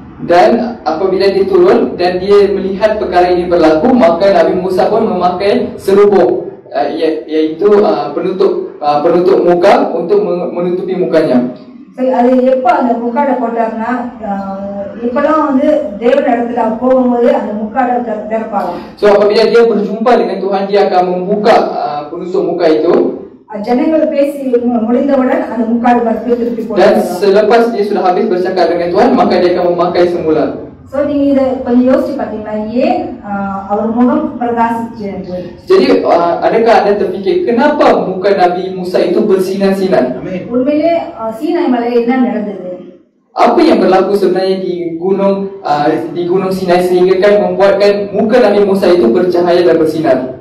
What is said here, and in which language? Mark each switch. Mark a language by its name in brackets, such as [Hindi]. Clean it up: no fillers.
[Malay] Dan apabila dia turun dan dia melihat perkara ini berlaku, maka Nabi Musa pun memakai serubuk, iaitu penutup muka untuk menutupi mukanya. [Tamil] சரி, அது எப்போ அந்த முக்காடை போட்டாருன்னா இப்பெல்லாம் வந்து தேவன் இடத்துல போகும்போது அந்த முக்காடை திறப்பாங்க. [Malay] So apabila dia berjumpa dengan Tuhan, dia akan membuka penutup muka itu. [Tamil] ஜனங்கள் பேசி முடிந்தவுடன் அந்த முக்காடு திருப்பி போட்டாங்க. [Malay] Dan selepas dia sudah habis bercakap dengan Tuhan, maka dia akan memakai semula. [Tamil] So நீங்க இத கொஞ்சம் யோசிச்சு பாத்தீங்களா, ஏன் அவர் முகம் பிரகாசிச்சு என்று? [Malay] Jadi adakah anda terfikir kenapa muka Nabi Musa itu bersinar-sinar? [Tamil] உண்மையிலே சீனாய் மலையில என்ன நடந்தது? [Malay] Apa yang berlaku sebenarnya di gunung Sinai sehingga kan membuatkan muka Nabi Musa itu bercahaya dan bersinar?